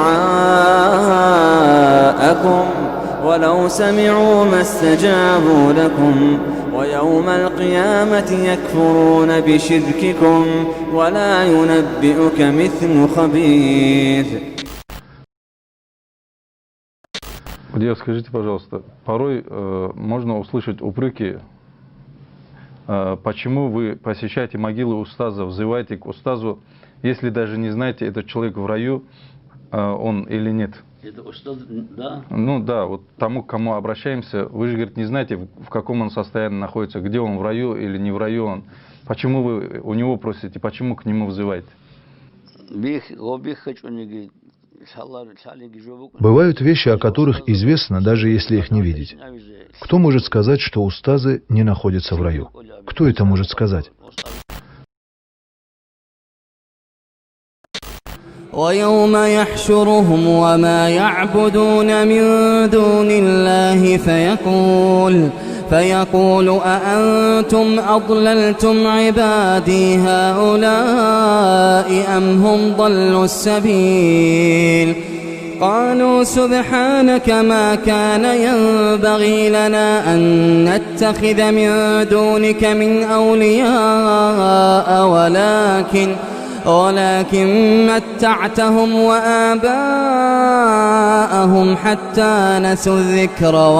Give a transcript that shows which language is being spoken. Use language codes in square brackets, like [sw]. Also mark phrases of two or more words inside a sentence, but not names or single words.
[ar] دعاءكم ولو سمعوا ما استجابوا لكم ويوم القيامة يكفرون بشرككم ولا ينبئك مثل خبير. [ru] Гудеев, скажите, пожалуйста, порой можно услышать упреки, почему вы посещаете могилы устаза, взываете к устазу, если даже не знаете, этот человек в раю, он или нет? Это устаз, да? Ну да, вот тому, к кому обращаемся, вы же, говорит, не знаете, в каком он состоянии находится, где он, в раю или не в раю он. Почему вы у него просите, почему к нему взываете? Бывают вещи, о которых известно, даже если их не видеть. Кто может сказать, что устазы не находятся в раю? Кто это может сказать? [ar] ويوم يحشرهم وما يعبدون من دون الله فيقول أأنتم أضللتم عبادي هؤلاء أم هم ضلوا السبيل قالوا سبحانك ما كان ينبغي لنا أن نتخذ من دونك من أولياء ولكن متعتهم وآباءهم حتى نسوا الذكر